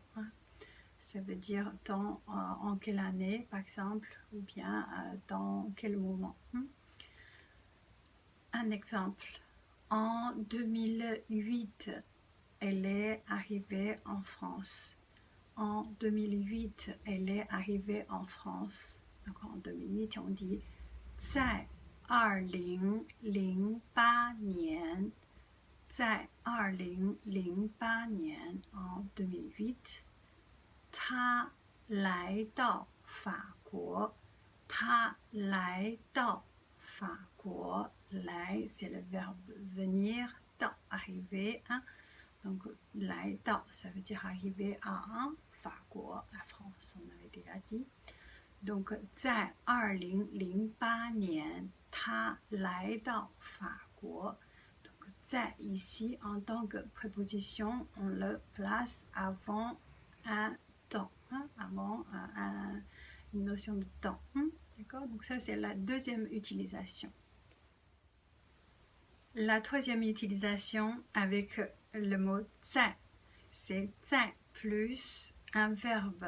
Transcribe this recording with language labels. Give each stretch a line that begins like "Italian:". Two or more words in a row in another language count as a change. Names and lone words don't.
French: Ça veut dire dans en quelle année, par exemple, ou bien dans quel moment. Un exemple, en 2008, elle est arrivée en France. En 2008, elle est arrivée en France. Donc en 2008, on dit
Chinese: 在2008年, 在2008年
French: en 2008,
Chinese: 他来到法国. 他来到法国.
French: 来 c'est le verbe venir, 到 arriver, donc 来到 ça veut dire arriver à 法国, la France, on avait déjà dit. Donc
Chinese: 在2008年 他来到法国.
French: Donc 在 ici en tant que préposition, on le place avant un temps, avant une notion de temps. D'accord? Donc ça, c'est la deuxième utilisation. La troisième utilisation avec le mot 在, c'est 在 plus un verbe.